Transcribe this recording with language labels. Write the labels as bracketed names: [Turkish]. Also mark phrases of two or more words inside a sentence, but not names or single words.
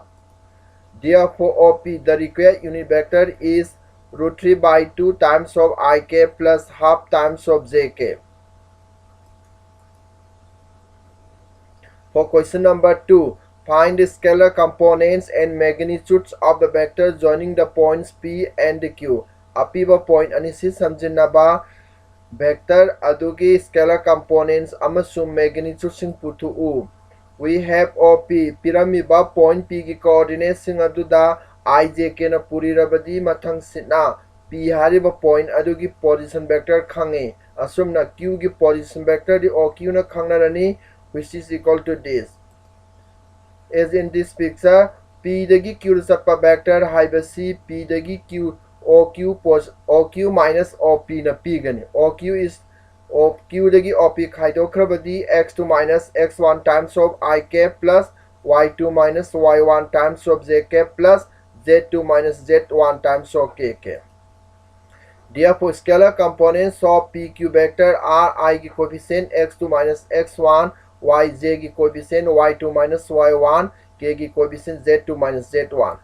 [English] Therefore, OP, the required unit vector is root 3 by 2 times of ik plus half times of jk. For question number 2, find the scalar components and magnitudes of the vector joining the points P and Q. [Manipuri] Apiba point anisi samjinaba vector adugi [English] scalar components [Manipuri] amasung magnitude sing putu'u. [English] We have OP [Manipuri] piramiba point P ki coordinates sing aduda ijk na purirabadi mathang sitna P hariba point adugi [English] position vector [Manipuri] khange asumna Q ki [English] position vector [Manipuri] di OQ na khangnarani, [English] which is equal to this. As in this picture, [Manipuri] P dagi Q satpa vector haibasi P dagi Q OQ minus OP na P gani. [English] OQ is OQ [Manipuri] dagi OP khaidokrabadi [English] x2 minus x1 times of ik plus y2 minus y1 times of jk plus z2 minus z1 times of kk. Therefore, scalar components of PQ vector are I ki coefficient x2 minus x1, yj ki coefficient y2 minus y1, k ki coefficient z2 minus z1.